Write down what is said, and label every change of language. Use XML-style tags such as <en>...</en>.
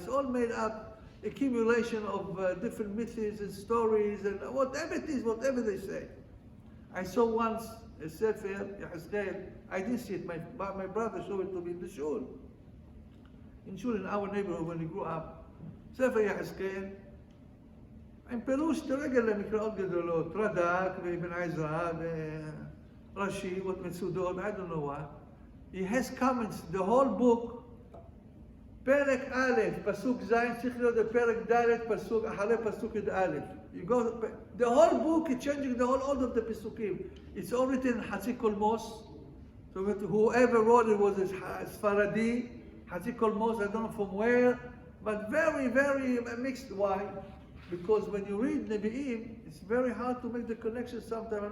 <en>It's all made up, accumulation of different myths and stories and whatever it is, whatever they say. I saw once a Sefer, Yehezkel, I didn't see it, my brother showed it to me in the shul. In our neighborhood when we grew up.</en> <he>Sefer Yehezkel, עם פירוש תרגל למקראות גדולות, רד"ק ואבן עזרא ורש"י ומצודות,</he> <en>I don't know what. He has comments, the whole book,</en> <he>פרק א', פסוק ז', צריך להיות בפרק ד', פסוק, אחרי פסוק י"א.</he> <en>You go, the whole book is changing the whole order of the פסוקים. It's all written in חצי קולמוס, so whoever wrote it was a Sfaradi, חצי קולמוס, I don't know from where, but very mixed. Why? Because when you read Nevi'im, it's very hard to make the connection sometimes.</en>